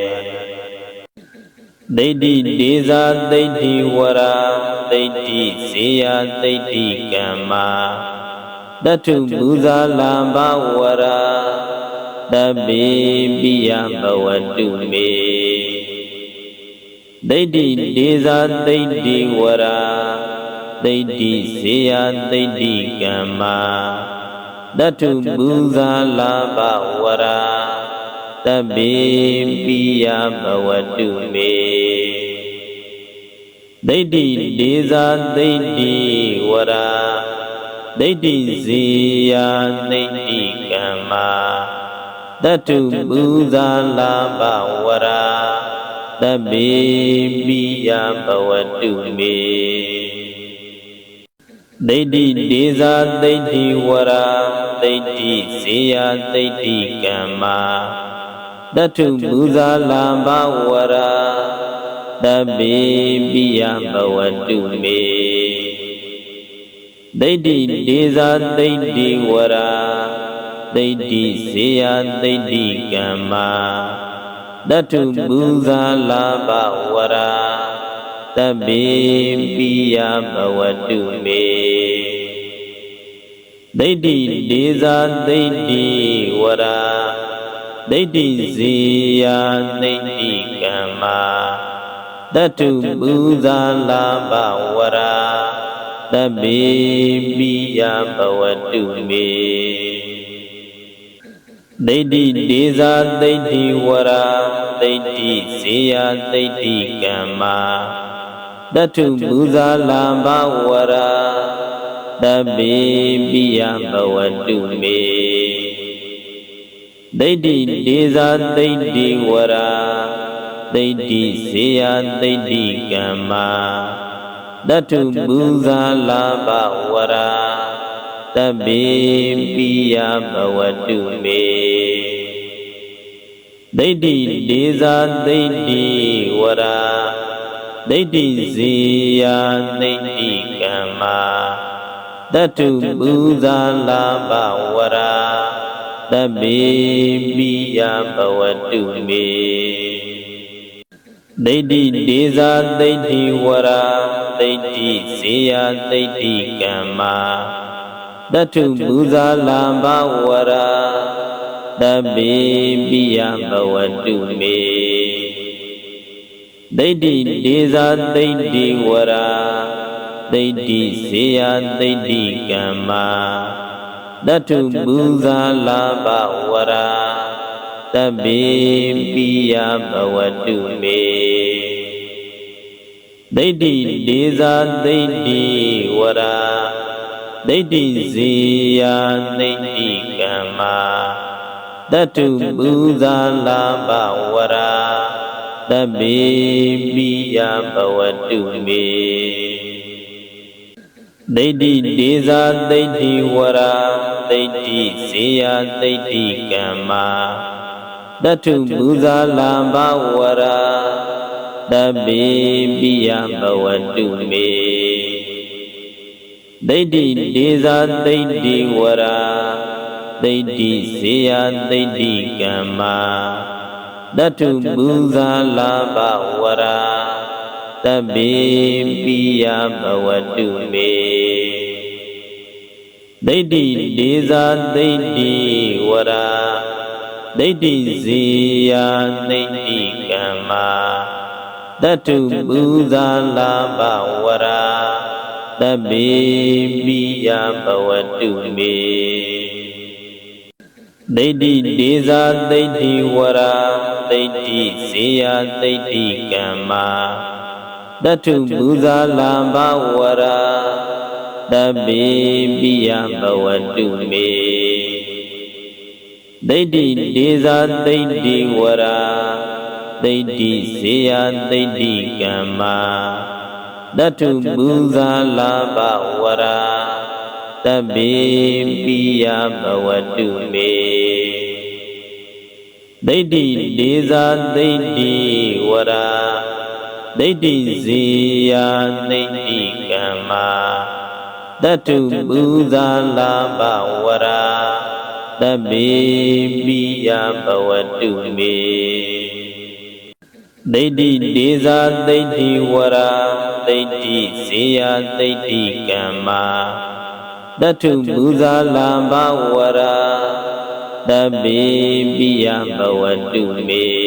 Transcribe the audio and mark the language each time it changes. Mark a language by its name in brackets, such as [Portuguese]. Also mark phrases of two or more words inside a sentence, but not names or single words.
[Pali] ဒိဋ္ဌိဒေဇာဒိဋ္ဌိဝရာဒိဋ္ဌိဇေယဒိဋ္ဌိကမ္မာတထုပူဇာလဘဝရာတပိပိယဘဝတုမေ ဒိဋ္ဌိဒေဇာဒိဋ္ဌိဝရာဒိဋ္ဌိဇေယဒိဋ္ဌိကမ္မာတထုပူဇာလဘဝရာတ Tabbi piya bhavatu me Deiti desa deiti vara Deiti ziya deiti kama Tatu buddha labha vara Tabbi piya bhavatu me Deiti desa deiti vara Deiti ziya deiti kama Tatu buddha labha vara Tabbi piya bhavatu me Deiti desa deiti vara Deiti ziya deiti kama Tatu buddha labha vara Tabbi piya bhavatu me Deiti desa deiti vara Deiti ziya deiti kama Tatu buddha labha vara Tabbi piya bhavatu me Deiti desa deiti vara Deiti ziya deiti kama Tatu buddha labha vara Tabbi piya bhavatu me Deiti desa deiti vara Deiti ziya deiti kama Tatu buddha labha vara Tabbi piya bhavatu me Deiti desa deiti vara Deiti ziya deiti kama Tatu buddha labha vara Tabbi piya bhavatu me Deiti desa deiti vara Deiti ziya deiti kama Tatu buddha labha vara Tabbi piya bhavatu me Deiti desa deiti vara Deiti ziya deiti kama Tatu buddha labha vara Tabbi piya bhavatu me Deiti desa deiti vara Deiti ziya deiti kama Tatu buddha labha vara Tabbi piya bhavatu me Deiti desa deiti vara Deiti ziya deiti kama Tatu buddha labha vara Tabbi piya bhavatu me Deiti desa deiti vara Deiti ziya deiti kama Tatu buddha labha vara Tabbi piya bhavatu me Deiti desa deiti vara Deiti ziya deiti kama Tatu buddha labha vara Tabbi piya bhavatu me Deiti desa deiti vara Deiti ziya deiti kama Tatu buddha labha vara Tabbi piya bhavatu me Deiti desa deiti vara Deiti ziya deiti kama Tatu buddha labha vara Tabbi piya bhavatu me Deiti desa deiti vara Deiti ziya deiti kama Tatu buddha labha vara Tabbi piya bhavatu me Deiti desa deiti vara Deiti ziya deiti kama Tatu buddha labha vara Tabbi piya bhavatu me